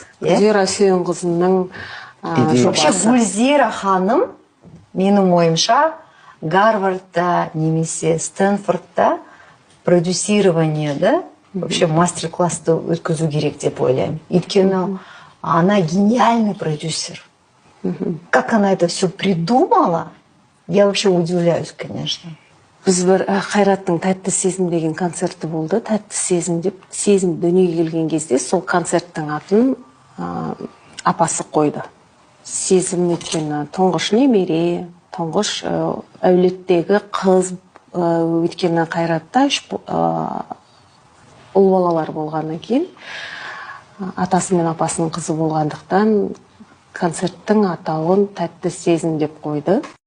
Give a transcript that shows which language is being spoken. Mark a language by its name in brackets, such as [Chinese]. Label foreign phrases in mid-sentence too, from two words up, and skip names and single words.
[Kazakh] Гүлзира Сүйенқызының жобасы. Гүлзира ханым, менің ойымша, Гарвардта немесе Стэнфордта продюсированиеда вообще мастер-классты өткізу керек деп ойлаймын. Өйткені [Russian] она гениальный продюсер. Как она это все придумала, я вообще удивляюсь, конечно. [Kazakh] Біз бір Қайраттың «Тәтті сезім» деген концерті болды. «Тәтті сезім» деп, сезім дүниеге келген кезде сол концерттің атын апасы қойды. Сезім өткені тұңғыш немере, тұңғыш әулеттегі қыз, өткені Қайратта ұл балалар болғаннан кейін, атасы мен апасының қызы болғандықтан концерттің атауын «Тәтті сезім» деп қойды.